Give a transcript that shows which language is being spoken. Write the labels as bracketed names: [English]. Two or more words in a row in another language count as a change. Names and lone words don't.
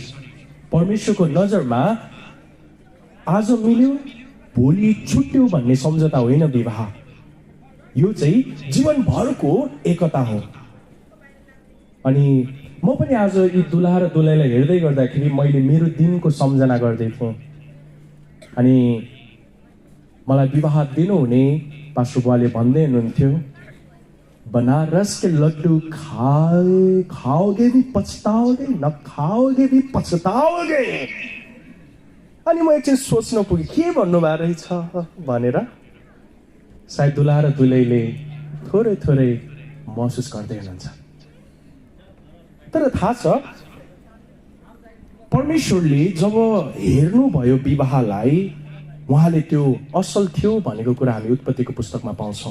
[Nepali] परमेश्वरको नजरमा आज मिल्यो भोलि छुट्यो भन्ने सम्झौता होइन विवाह, यो चाहिँ जीवनभरको एकता हो। अनि म पनि आज यी दुलहा र दुलहीलाई हेर्दै गर्दाखेरि मैले मेरो दिनको सम्झना गर्दै थिएँ। अनि मलाई विवाह दिनुहुने पास्टर बुवाले भन्दै हुनुहुन्थ्यो, [Hindi] बनारस के लड्डू खाओगे भी पछताओगे, न खाओगे भी पछताओगे। [Nepali] अनि म एकछिन सोच्न पुगेँ के भन्नुभएको रहेछ भनेर। सायद दुलहा र दुलहीले थोरै थोरै महसुस गर्दै हुनुहुन्छ। तर थाहा छ परमेश्वरले जब हेर्नुभयो विवाहलाई, उहाँले त्यो असल थियो भनेको कुरा हामी उत्पत्तिको पुस्तकमा पाउँछौँ।